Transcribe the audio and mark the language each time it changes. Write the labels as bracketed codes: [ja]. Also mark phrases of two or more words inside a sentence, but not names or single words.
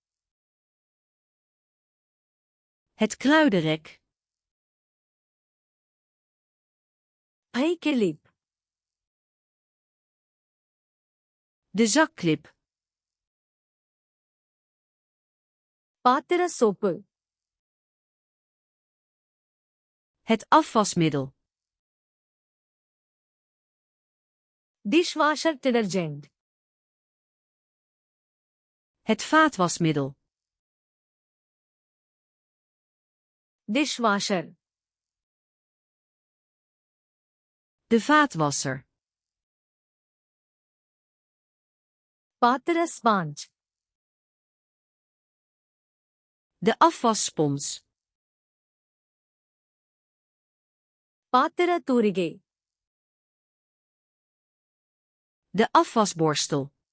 [nl] Het kruidenrek. [ta] பை கிளிப். [nl] De zakklip. [ta] பாத்திர சோப்பு. [nl] Het afwasmiddel. [en] dishwasher detergent. [nl] Het vaatwasmiddel. [ta] டிஷ்வாஷர். [nl] De vaatwasser. [ta] பாத்திர ஸ்பாஞ்ச். [nl] De afwasspons. [ta] பாத்திர தூரிகை. [nl] De afwasborstel.